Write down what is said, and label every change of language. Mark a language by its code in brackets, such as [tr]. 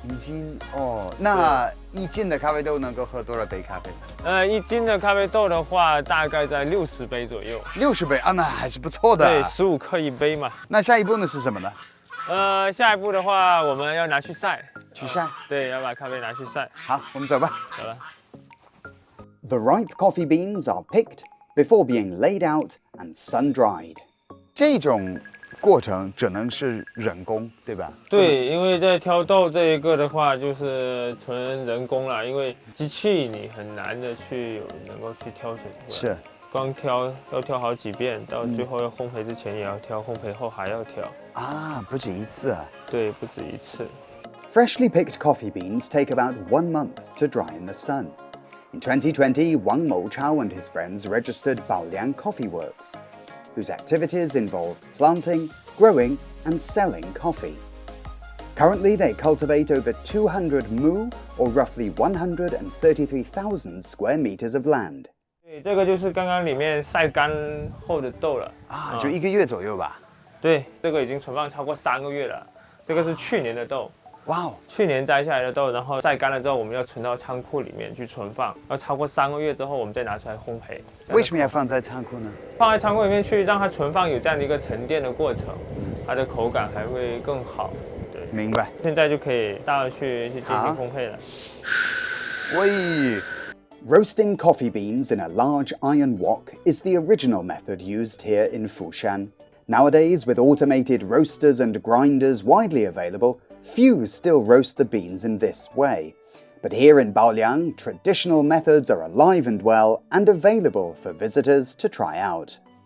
[zh] 1斤哦，那1斤的咖啡豆能够喝多少杯咖啡？1斤的咖啡豆的话，大概在60杯左右。 60杯啊，那还是不错的。对，15克1杯嘛。那下一步呢是什么呢？下一步的话，我们要拿去晒。去晒？对，要把咖啡拿去晒。好，我们走吧。走了。 [en] The ripe coffee beans are picked before being laid out and sun-dried. [zh] 这种过程只能是人工，对吧？对，因为在挑豆这一个的话，就是纯人工啦，因为机器你很难的能够去挑选出来。是，光挑要挑好几遍，到最后要烘焙之前也要挑，烘焙后还要挑。啊，不止一次啊。对，不止一次。 [en] Freshly picked coffee beans take about 1 month to dry in the sun. In 2020, Wang Mouchao and his friends registered Baoliang Coffee Works, whose activities involve planting, growing, and selling coffee. Currently, they cultivate over 200 mu, or roughly 133,000 square meters of land. [zh] 对，这个就是刚刚里面晒干后的豆了啊，就1个月左右吧。对，这个已经存放超过3个月了。这个是去年的豆。哇哦！去年摘下来的豆，然后晒干了之后，我们要存到仓库里面去存放，要超过3个月之后，我们再拿出来烘焙。为什么要放在仓库呢？放在仓库里面去，让它存放有这样的一个沉淀的过程，它的口感还会更好。对，明白。现在就可以大家去进行烘焙了。喂。 [en] Roasting coffee beans in a large iron wok is the original method used here in Fushan. Nowadays, with automated roasters and grinders widely available, few still roast the beans in this way. But here in Baoliang, traditional methods are alive and well and available for visitors to try out.